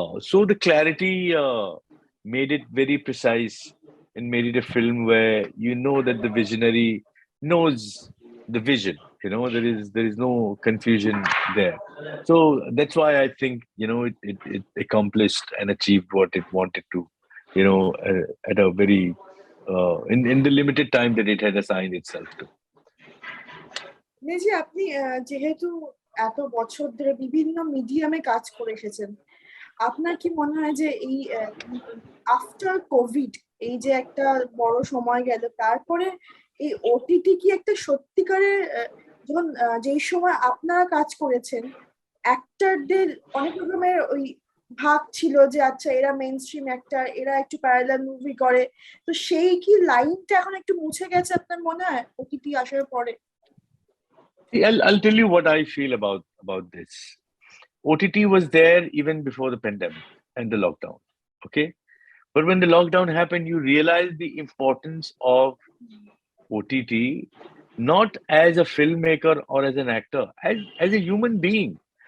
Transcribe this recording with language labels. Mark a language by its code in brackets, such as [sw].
[en] So the clarity made it very precise and made it a film where you know that the visionary knows the vision. You know, there is no confusion there. So that's why I think, you know, it accomplished and achieved what it wanted to, you know, at a very in the limited time that it had assigned itself to. [bn] জি, আপনি যেহেতু এত বছর ধরে বিভিন্ন মিডিয়ামে কাজ করে এসেছেন, আপনার কি মনে হয় যে এই আফটার কোভিড এই যে একটা বড় সময় গেল, তারপরে এই ওটিটি কি একটা সত্যিকারের, যখন যেই সময় আপনারা কাজ করেছেন অ্যাক্টরদের অনেক রকমের ওই ভাগ ছিল যে আচ্ছা এরা মেইন স্ট্রিম অ্যাক্টর, এরা একটু প্যারালাল মুভি করে, তো সেই কি লাইনটা এখন একটু মুছে গেছে আপনার মনে হয় ওটিটি আসার পরে? [en] I'll tell you what I feel about this. OTT was there even before the pandemic, and the lockdown. Okay. But when the lockdown happened, you realize the importance of OTT, not as a filmmaker or as an actor, as a human being.